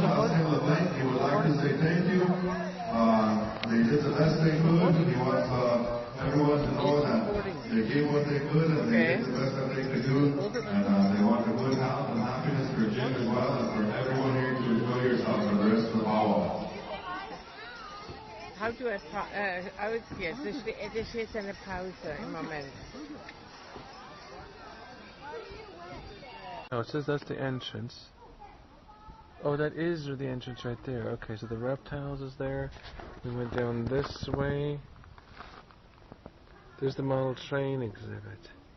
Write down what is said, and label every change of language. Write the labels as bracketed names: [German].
[English] Austin LeBlanc, he would like to say thank you. They did the best they could. He wants everyone to know that they gave what they could and they did the best that they could do. And they want the good health and happiness for Jim as well and for everyone here to enjoy yourself for the rest of the power. How do I... [German] aus jetzt. Das ist jetzt eine Pause im Moment. [English] Oh, it says that's the entrance. Oh, that is the entrance right there. Okay, so the reptiles is there. We went down this way. There's the model train exhibit.